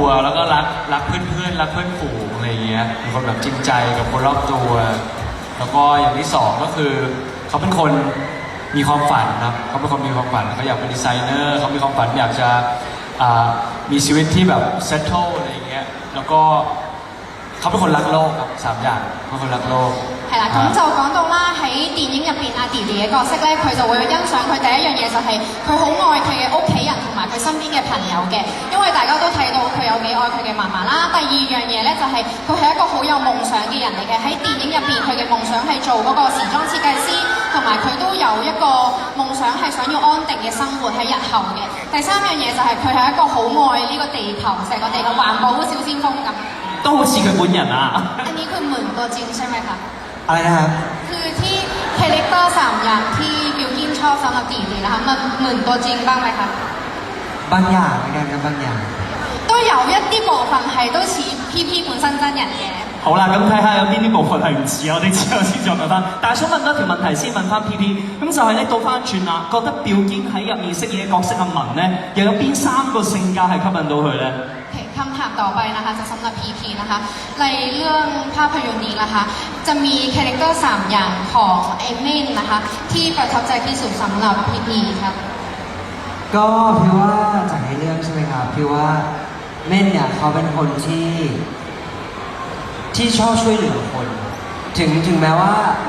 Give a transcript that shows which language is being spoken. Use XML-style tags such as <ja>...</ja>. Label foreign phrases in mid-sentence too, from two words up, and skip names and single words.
<th>แล้วก็รักเพื่อนรักเพื่อนฝูงอะไรเงี้ยเป็นคนแบบจริงใจกับคนรอบตัวแล้วก็อย่างที่2ก็คือเขาเป็นคนมีความฝันครับเขาเป็นคนมีความฝันเขาอยากเป็นดีไซเนอร์เขามีความฝันอยากจะมีชีวิตที่แบบเซตเทิลอะไรเงี้ยแล้วก็เขาเป็นคนรักโลกครับ3อย่างเป็นคนรักโลก</th> <yue>係啦，咁就講到啦，喺電影入邊阿弟弟嘅角色咧，佢就會欣賞佢第一樣嘢就係佢好愛佢嘅屋企人同埋佢身邊嘅朋友嘅，因為大家都睇到佢有幾愛佢嘅嫲嫲啦。第二樣嘢咧就係佢係一個好有夢想嘅人嚟嘅，喺電影入邊佢嘅夢想係做嗰個時裝設計師，同埋佢都有一個夢想係想要安定嘅生活喺日後嘅。第三樣嘢就係佢係一個好愛呢個地球，成個地球環保小先鋒咁。都好似佢本人啊！</yue> <th>อันนี้คือเหมือนตัวจริงใช่ไหมคะ อะไรนะครับ คือที่คาแรคเตอร์3อย่างที่บิลกิ้นชอบสำหรับตีตีนะคะมันเหมือนตัวจริงบ้างไหมคะ บางอย่างเหมือนกันครับบางอย่าง</th> <yue>都有一啲部分係都似 PP 本身真人嘅。好啦，咁睇下有邊啲部分係唔似，我哋之後先再問翻。但係想問多條問題先，問翻 PP，咁就係咧倒翻轉啦，覺得表堅喺入面飾演嘅角色阿文咧，又有邊3個性格係吸引到佢咧？</yue> <th>คำถามต่อไปนะคะจะสำหรับ PP นะคะในเรื่องภาพยนตร์นี้นะคะจะมีคาแรคเตอร์3อย่างของเอเมนนะคะที่ประทับใจที่สุดสำหรับ PP ครับ ก็พี่ว่าจากในเรื่องใช่ไหมครับพี่ว่าเม่นเนี่ยเขาเป็นคนที่ชอบช่วยเหลือคนถึงแม้ว่าใน</th>